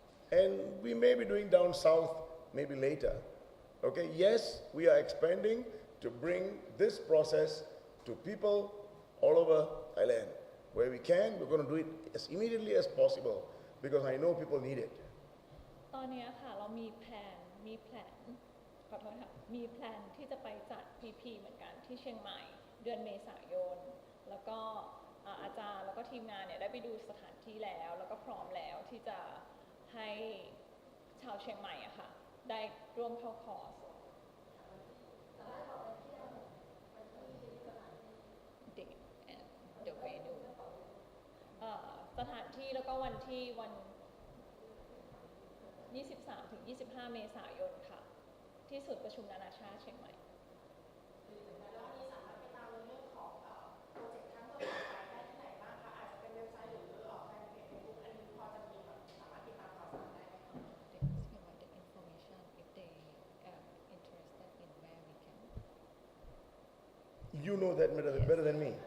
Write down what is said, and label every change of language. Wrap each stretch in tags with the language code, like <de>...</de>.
<en>And we may be doing down south maybe later. Okay, yes, we are expanding to bring this process to people all over Thailand. Where we can, we're going to do it as immediately as possible because I know people need it.</en> <th>ตอนนี้ค่ะเรามีแผนขอโทษค่ะมีแผนที่จะไปจัด PP เหมือนกันที่เชียงใหม่เดือนเมษายนแล้วก็อาจารย์แล้วก็ทีมงานเนี่ยได้ไปดูสถานที่แล้วก็พร้อมแล้วที่จะให้ชาวเชียงใหม่อะค่ะได้ร่วมเข้าคอร์ส</th> <en>date and the venue</en> <th>สถานที่แล้วก็วัน 23-25 เมษายนค่ะที่ศูนย์ประชุมนานาชาติเชียงใหม่ แล้วอันนี้สามารถไปตามในเรื่องของโปรเจกต์ครั้งต่อไปได้ที่ไหนบ้างคะอาจจะเป็นเว็บไซต์หรือแฟนเพจเฟซบุ๊กอันนี้พอจะมีแบบสามารถติดตามข่าวสารได้ไหมคะ</th> <en>They asking about the information if they interested in where we can. You know that better than me.</en>